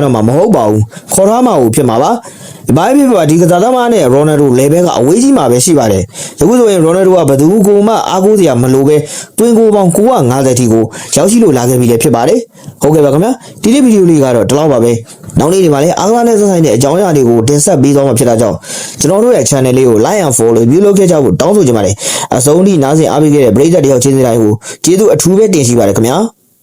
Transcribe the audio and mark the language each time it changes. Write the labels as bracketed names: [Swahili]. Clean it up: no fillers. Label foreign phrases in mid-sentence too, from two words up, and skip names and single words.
[Burmese] တော့မှာမဟုတ်ပါဘူးခေါ်ထားမှာဖြစ်မှာပါဘာဖြစ်ပါဒီကစားသမားနဲ့ရိုနယ်ဒိုလေဘဲကအဝေးကြီးမှာပဲရှိပါတယ်ယခုဆိုရင်ရိုနယ်ဒိုကဘယ်သူကိုမှအားကိုးစရာမလိုပဲတွင်းကိုပေါင်း950ထိကိုရောက်ရှိလို့လာခဲ့ပြီလည်းဖြစ်ပါတယ်ဟုတ်ကဲ့ပါခင်ဗျာဒီနေ့ဗီဒီယိုလေးကတော့ဒီလောက်ပါပဲနောက်နေ့ဒီမှာလည်းအားကစားနဲ့ဆက်ဆိုင်တဲ့အကြောင်းအရာတွေကိုတင်ဆက်ပေးသွားမှာဖြစ်တာကြောင့်ကျွန်တော်တို့ရဲ့ channel လေးကို [English] like and follow [Burmese] ပြုလုပ်ခဲ့ကြဖို့တောင်းဆိုချင်ပါတယ်အဆုံးထိနားဆင်အားပေးခဲ့တဲ့ပရိသတ်တယောက်ချင်းစီတိုင်းကိုကျေးဇူးအထူးပဲတင်ရှိပါတယ်ခင်ဗျာ